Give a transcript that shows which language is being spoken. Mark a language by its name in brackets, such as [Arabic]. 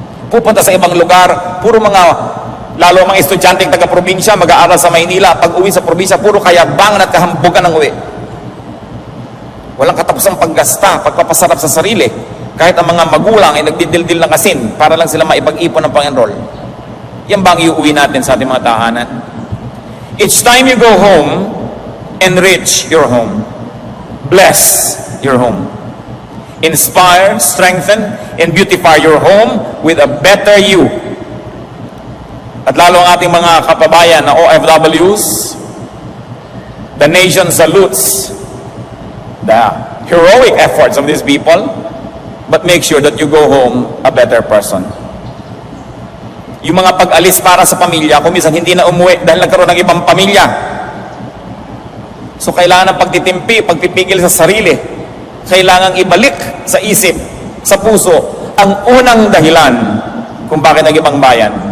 [Filipino] Pupunta sa ibang lugar, puro lalo mga estudyanteng taga-probinsya, mag-aaral sa Maynila, pag-uwi sa probinsya, puro kayabangan at kahambugan ng uwi. Walang katapusang paggasta, pagpapasarap sa sarili. Kahit ang mga magulang ay nagdidildil ng asin para lang sila maipag-ipon ng pang-enroll. Yan ba ang iuwi natin sa ating mga tahanan? [English] Each time you go home, enrich your home. Bless your home. Inspire, strengthen, and beautify your home with a better you. [Filipino] At lalo ang ating mga kababayan na OFWs, [English] the nation salutes the heroic efforts of these people, but make sure that you go home a better person. [Filipino] Yung mga pag-alis para sa pamilya, kung minsan hindi na umuwi dahil nagkaroon ng ibang pamilya. So kailangan ng pagtitimpi, pagpipigil sa sarili. Kailangan ibalik sa isip, sa puso, ang unang dahilan kung bakit nag-ibang bayan.